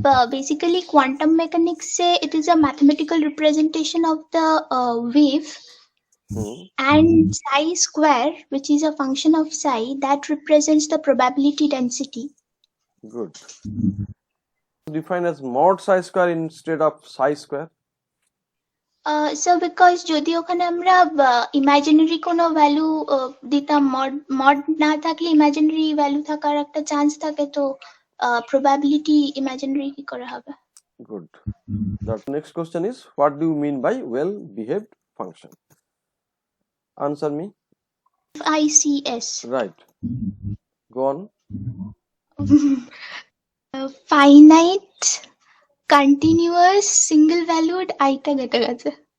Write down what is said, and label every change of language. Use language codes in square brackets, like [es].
[en] Basically quantum mechanics say it is a mathematical representation of the wave, and psi square, which is a function of psi, that represents the probability density. Good. Defined as mod psi square instead of psi square? So because [bn] যদি ওখানে আমরা imaginary কোনো value দিতাম, mod না থাকলে imaginary value থাকার একটা chance থাকে, তো প্রবাবিলিটি ইমাজিনারি কি করে হবে? [en] Good. The next question is, what do you mean by well behaved function? Answer me. FICS. Right. Go on. Finite continuous single valued [bn] আইটা কেটে গেছে,